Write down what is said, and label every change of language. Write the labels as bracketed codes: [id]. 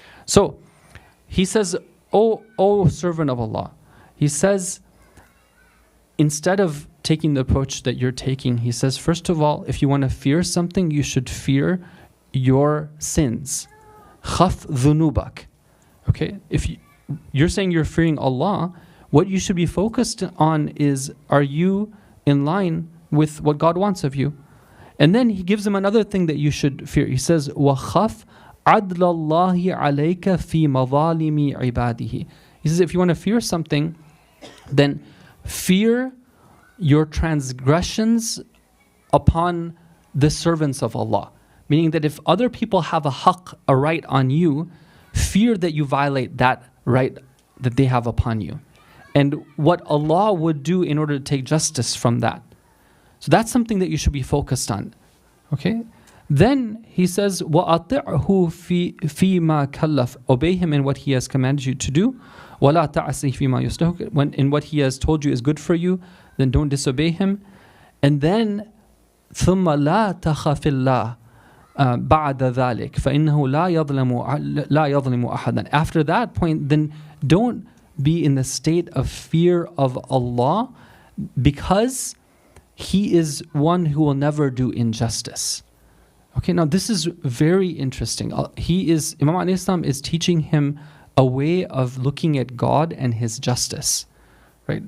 [en] So he says, O servant of Allah, he says, instead of taking the approach that you're taking, he says, first of all, if you want to fear something, you should fear your sins. [ar] Khaf dhunubak. [en] Okay, if you're saying you're fearing Allah, what you should be focused on is, are you in line with what God wants of you? And then he gives him another thing that you should fear. He says, [ar] وَخَفْ عَدْلَ اللَّهِ عَلَيْكَ فِي مَظَالِمِ عِبَادِهِ. [en] He says, if you want to fear something, then fear your transgressions upon the servants of Allah. Meaning that if other people have a right on you, fear that you violate that right that they have upon you. And what Allah would do in order to take justice from that. So that's something that you should be focused on. Okay? Then he says, [ar] وَأَطِعْهُ فِي مَا كَلَّفْ. [en] Obey him in what he has commanded you to do. [ar] وَلَا تَعْصِهِ فِي مَا يُسْتَهُكَ. [en] When in what he has told you is good for you, then don't disobey him. And then [ar] ثُمَّ لَا تَخَفِ اللَّهِ بَعْدَ ذَلِكَ فَإِنَّهُ لَا يَظْلِمُ أَحَدًا. [en] After that point, then don't be in the state of fear of Allah, because He is one who will never do injustice. Okay, now this is very interesting. Imam alayhi salam is teaching him a way of looking at God and His justice. Right?